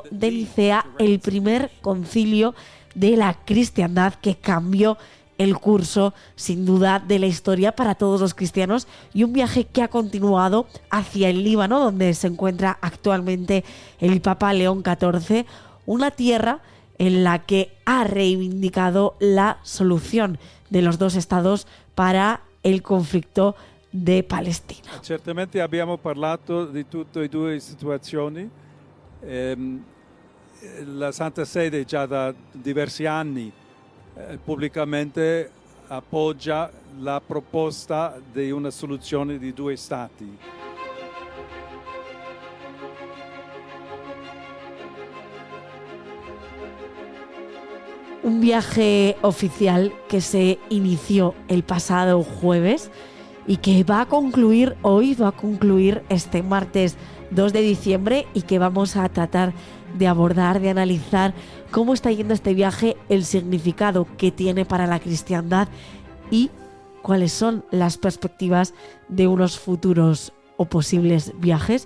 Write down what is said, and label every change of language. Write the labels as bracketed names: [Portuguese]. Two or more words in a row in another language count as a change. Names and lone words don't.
[Spanish] de Nicea, el primer concilio de la cristiandad que cambió el curso, sin duda, de la historia para todos los cristianos, y un viaje que ha continuado hacia el Líbano, donde se encuentra actualmente el Papa León XIV, una tierra en la que ha reivindicado la solución de los dos estados para el conflicto de Palestina. [Italian] Certamente abbiamo parlato di tutte e due situazioni. La Santa Sede già da diversi anni pubblicamente appoggia la proposta di una soluzione di due stati. [Spanish] Un viaje oficial que se inició el pasado jueves y que va a concluir hoy, va a concluir este martes 2 de diciembre, y que vamos a tratar de abordar, de analizar cómo está yendo este viaje, el significado que tiene para la cristiandad y cuáles son las perspectivas de unos futuros o posibles viajes.